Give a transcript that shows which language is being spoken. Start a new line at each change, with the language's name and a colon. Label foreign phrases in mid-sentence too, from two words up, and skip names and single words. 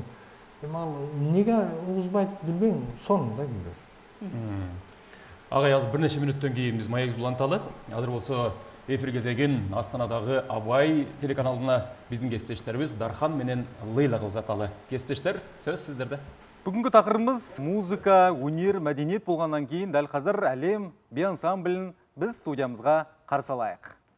Kyrgyz: Ал эмнеге угузбайт билбейм, сонун да күйлөр. Агай, азыр бир нече мүнөттөн кийин биз маегибизди уланталы. Азыр болсо эфир кезегин Астанадагы Абай телеканалына биздин кесиптештерибиз Дархан менен Лейла узаталы. Кесиптештер, сөз сиздерде.
Kazakh: Бүгүнкү тақырыбымыз музыка, өнер, мәдениет болғаннан кейін дәл қазір әлем би ансамблін біз студиямызға қарсы алайық.